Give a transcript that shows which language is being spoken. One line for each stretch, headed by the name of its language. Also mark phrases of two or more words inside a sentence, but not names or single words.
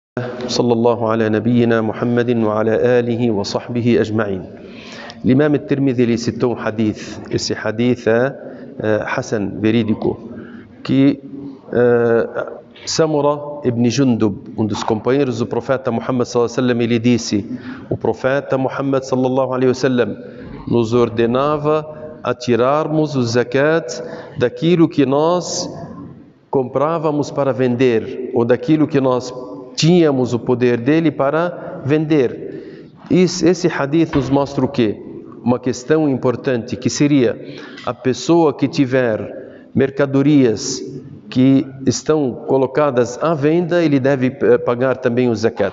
Arabic: صلى الله على نبينا محمد وعلى آله وصحبه أجمعين.
Portuguese: L'imam Tirmidhi ele citou um hadith. Esse hadith é Hassan, verídico, que Samura ibn Jundub, dos companheiros do profeta Muhammad
Arabic: صلى الله عليه وسلم,
Portuguese: ele disse: o profeta Muhammad
Arabic: صلى الله عليه وسلم
Portuguese: nos ordenava a tirarmos o zakat daquilo que nós comprávamos para vender, ou daquilo que nós tínhamos o poder dele para vender. Esse hadith nos mostra o quê? Uma questão importante, que seria a pessoa que tiver mercadorias que estão colocadas à venda, ele deve pagar também o zakat.